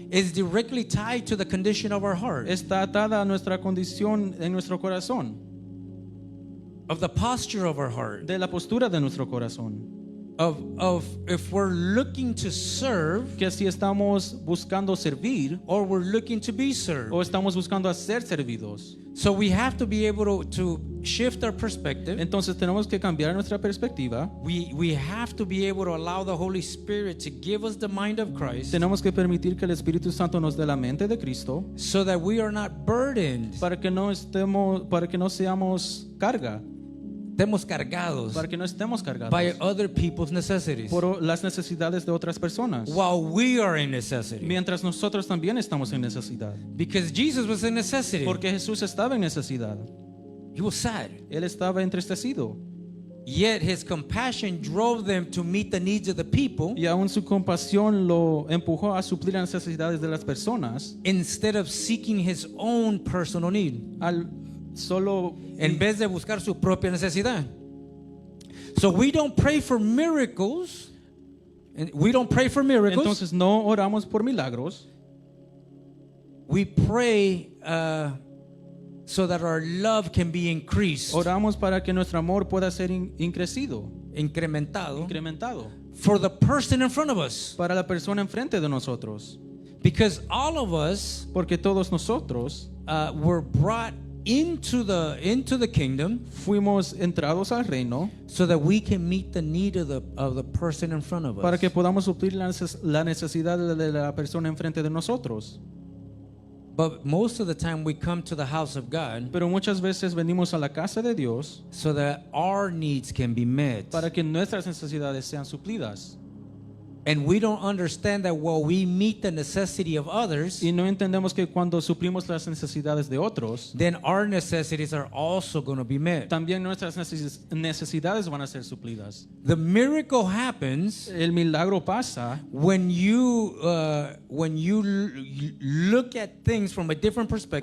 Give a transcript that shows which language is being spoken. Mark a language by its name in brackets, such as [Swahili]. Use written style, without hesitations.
[English] is directly tied to the condition of our heart, [Spanish] está atada a nuestra condición en nuestro corazón, [English] of the posture of our heart, [Spanish] de la postura de nuestro corazón. [English] of if we're looking to serve [Spanish] Que si estamos buscando servir [English] or we're looking to be served. [Spanish] o estamos buscando ser servidos. [English] So we have to be able to shift our perspective. [Spanish] Entonces tenemos que cambiar nuestra perspectiva. [English] We have to be able to allow the Holy Spirit to give us the mind of Christ [Spanish] Tenemos que permitir que el Espíritu Santo nos dé la mente de Cristo [English] so that we are not burdened, [Spanish] para que no seamos carga, estemos cargados para que no estemos cargados [English] by other people's necessities [Spanish] por las necesidades de otras personas, [English] while we are in necessity. [Spanish] mientras nosotros también estamos en necesidad. [English] Because Jesus was in necessity. [Spanish] Porque Jesús estaba en necesidad. [English] He was sad. [Spanish] Él estaba entristecido. [English] Yet his compassion drove them to meet the needs of the people [Spanish] Y aún su compasión lo empujó a suplir las necesidades de las personas [English] instead of seeking his own personal need, [Spanish] en vez de buscar su propia necesidad. [English] So we don't pray for miracles. We don't pray for miracles. [Spanish] Entonces no oramos por milagros. [English] We pray so that our love can be increased, [Spanish] Oramos para que nuestro amor pueda ser incrementado [English] for the person in front of us. [Spanish] para la persona enfrente de nosotros. [English] Because all of us [Spanish] Porque todos nosotros [English] were brought into the kingdom [Spanish] fuimos entrados al reino [English] so that we can meet the need of the person in front of us. [Spanish] para que podamos suplir la necesidad de la persona enfrente de nosotros. [English] But most of the time we come to the house of God [Spanish] Pero muchas veces venimos a la casa de Dios [English] so that our needs can be met. [Spanish] para que nuestras necesidades sean suplidas. [English] and we don't understand that while we meet the necessity of others, [Spanish] y no entendemos que cuando suplimos las necesidades de otros, [English] then our necessities are also going to be met. [Spanish] también nuestras necesidades van a ser suplidas. [English] The miracle happens [Spanish] El milagro pasa [English] when you look at things from a different perspective.